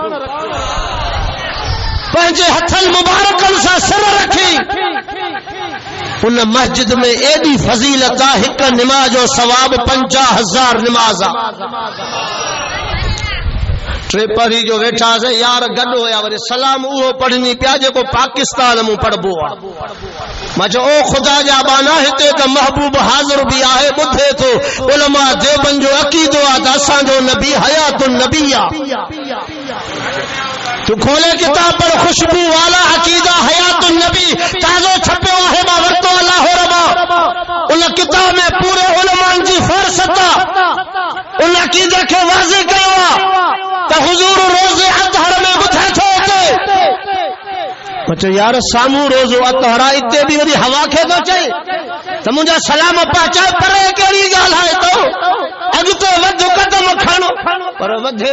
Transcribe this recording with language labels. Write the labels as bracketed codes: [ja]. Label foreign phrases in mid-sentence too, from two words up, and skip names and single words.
[sd] पंहिंजे हथनि मुबारकनि सां सिर रखी उन मस्जिद में एडी फजीलत आहे हिक निमाज़ जो सवाब 50,000 निमाज़ टे पढ़ी जो वेठा से यार गॾु हुया वरी सलाम उहो पढ़नी पिया जेको पाकिस्तान में पढ़बो आहे मां चयो ओ ख़ुदा जा बाना हिते त महबूब हाज़िर बि आहे ॿुधे थो उलमा देवबंद जो अक़ीदो आहे त असांजो नबी हयातुन नबी आहे तू खोले किताब पर खुशबू वाला अकीदा हयातुन नबी ताज़ो छपियो आहे मां वरितो अलाह रबा उन किताब में पूरे उलमान जी फ़हरिस्त उन अकीदे खे वाज़िह कयो आहे त हुज़ूर रोज़े अतहर में ॿुधे थो अचे यार साम्हूं रोज़ो अतहर इते बि वरी हवा खे थो चए त मुंहिंजा सलाम पहुचाए परे कहिड़ी ॻाल्हि आहे तो अॻिते वध कदम खणो पर वधे